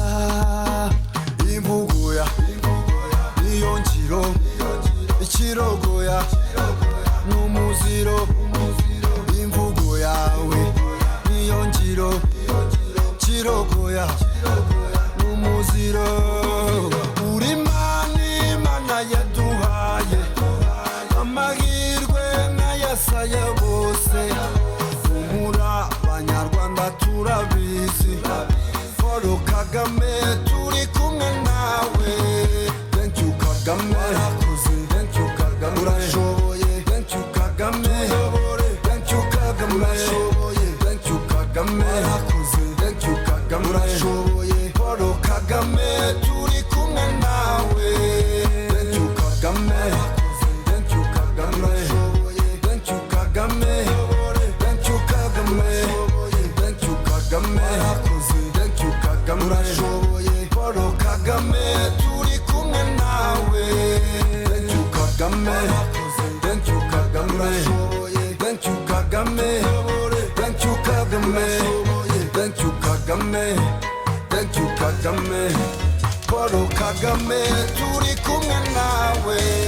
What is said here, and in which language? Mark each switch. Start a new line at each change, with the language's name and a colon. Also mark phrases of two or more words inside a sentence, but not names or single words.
Kinyarwanda: imvugo ya niyo ngiro ikirogoya n'umuziro imvugo yawe niyo ngiro kirogoya n'umuziro uri Imana yaduhaye amahirwe n'ayasaye bose humura abanyarwanda turabizi Paul Kagame turi kumwe nawe
English: thank you Kagame thank you Kagame urashoboye thank you Kagame thank you Kagame thank you Kagame thank you Kagame
Kinyarwanda: urashoboye Paul Kagame turi kumwe nawe
English: thank you Kagame thank you Kagame thank you Kagame thank you Kagame thank you Kagame thank you Kagame
Kinyarwanda: urashoboye Paul Kagame turi kumwe nawe
English: thank you Kagame thank you Kagame thank you Kagame thank you Kagame thank you Kagame thank you Kagame
Kinyarwanda: Paul Kagame turi kumwe nawe